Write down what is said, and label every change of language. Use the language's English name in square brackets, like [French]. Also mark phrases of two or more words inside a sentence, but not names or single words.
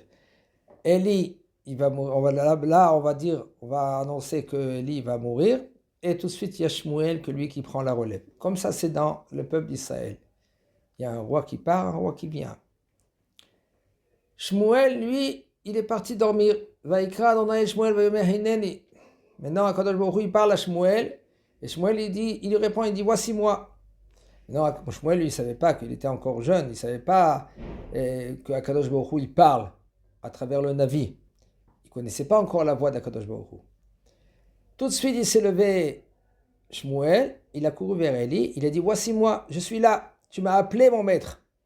[French] Eli, il va mourir, on va annoncer que Eli va mourir, et tout de suite, il y a Shmuel, que lui qui prend la relève. Comme ça, c'est dans le peuple d'Israël. Il y a un roi qui part, un roi qui vient. Shmuel, lui, il est parti dormir. [Hebrew] ויקרא אדני שמואל ויאמר הנני. [French] Maintenant, Akadosh Baruch Hu, il parle à Shmuel, et Shmuel, il lui répond, il dit, voici moi. Non, Shmuel, lui, il ne savait pas qu'il était encore jeune, il ne savait pas qu'Akadosh Baruch Hu, il parle à travers le Navi. Il ne connaissait pas encore la voix d'Akadosh Baruch Hu. Tout de suite, il s'est levé, Shmuel, il a couru vers Eli, il a dit, voici moi, je suis là, tu m'as appelé mon maître.